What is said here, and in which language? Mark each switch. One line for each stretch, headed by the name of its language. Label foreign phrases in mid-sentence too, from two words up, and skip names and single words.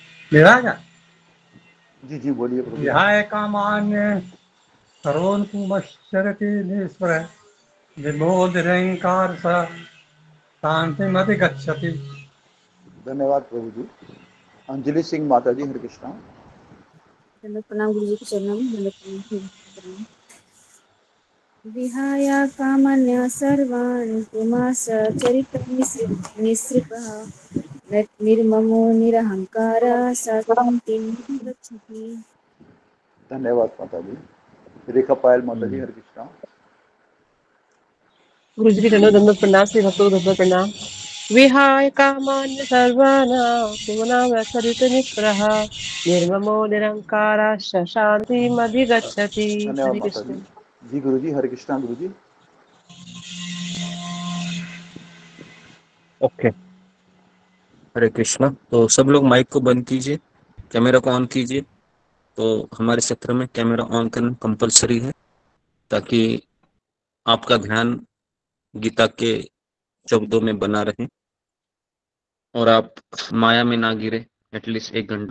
Hindi: मेरा क्या जी जी बोलिए प्रभु।
Sanskrit: विहाय कामान्य सर्वोन्मुखश्चरति निःस्पृह निर्मोदरहंकार स शांतिमधिगच्छति।
Hindi: धन्यवाद प्रभु जी। अंजलि सिंह माता जी, हरे कृष्णा। दंडवत प्रणाम गुरु जी के चरणों में, दंडवत प्रणाम।
Sanskrit: विहाय कामन्य सर्वान् पुमास चरितं निःसृतः निर्ममो निरहंकार शांतिं गच्छति।
Hindi: धन्यवाद माता जी। रेखा पायल माता जी, हरे कृष्णा। गुरु जी के चरणों में दंडवत प्रणाम, श्री भक्तों को दंडवत प्रणाम।
Sanskrit: विहाय कामान्य सर्वानां पुमानश्चरितं निःस्पृहः निर्ममो निरहंकारश्च शान्तिमधिगच्छति।
Hindi: धन्यवाद हरे माता कृष्ण। जी। जी गुरु जी, हरे कृष्णा गुरु जी। ओके, हरे कृष्णा। तो सब लोग माइक को बंद कीजिए, कैमरा को ऑन कीजिए। तो हमारे सत्र में कैमरा ऑन करना कंपलसरी है, ताकि आपका ध्यान गीता के शब्दों में बना रहे और आप माया में ना गिरे एटलीस्ट 1 घंटा।